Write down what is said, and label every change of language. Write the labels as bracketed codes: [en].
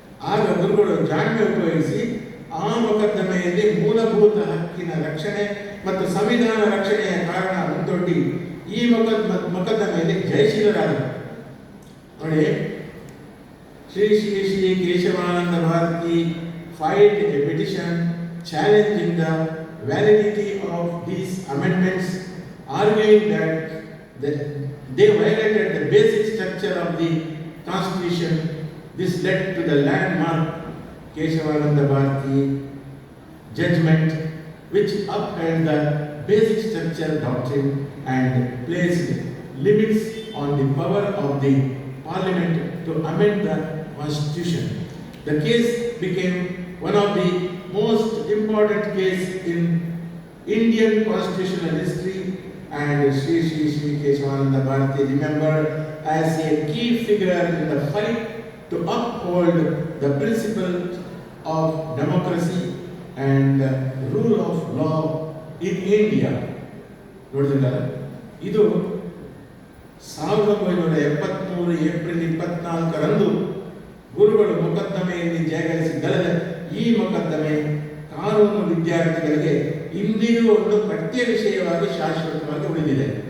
[kn] ಆಗ ಗುರುಗಳು ಜಾಣ್ಮೆ ಉಪಯೋಗಿಸಿ ಆ ಮೊಕದ್ದಮೆಯಲ್ಲಿ ಮೂಲಭೂತ ಹಕ್ಕಿನ ರಕ್ಷಣೆ ಮತ್ತು ಸಂವಿಧಾನ ರಕ್ಷಣೆಯ ಕಾರಣ ಮುಂದೊಡ್ಡಿ ಈ ಮೊಕದ್ದಮೆಯಲ್ಲಿ ಜಯಶೀಲರಾದರು. [en] ನೋಡಿ, Shri Shri Shri Keshavananda Bharati filed a petition challenging the validity of these amendments, arguing that they violated the basic structure of the Constitution. This led to the landmark Keshavananda Bharati judgment, which upheld the basic structure doctrine and placed limits on the power of the Parliament to amend the Constitution. The case became one of the most important cases in Indian constitutional history, and Sri Keshavananda Bharati remembered as a key figure in the fight to uphold the principles of democracy and rule of law in India. [kn] ನೋಡಿದ್ರಲ್ಲ, ಇದು 1973 April 24ರಂದು ಗುರುಗಳು ಮೊಕದ್ದಮೆಯಲ್ಲಿ ಜಯಗಳಿಸಿದ್ದಲ್ಲದೆ ಈ ಮೊಕದ್ದಮೆ ಕಾನೂನು ವಿದ್ಯಾರ್ಥಿಗಳಿಗೆ ಇಂದಿಗೂ ಒಂದು ಪಠ್ಯ ವಿಷಯವಾಗಿ ಶಾಶ್ವತವಾಗಿ ಉಳಿದಿದೆ.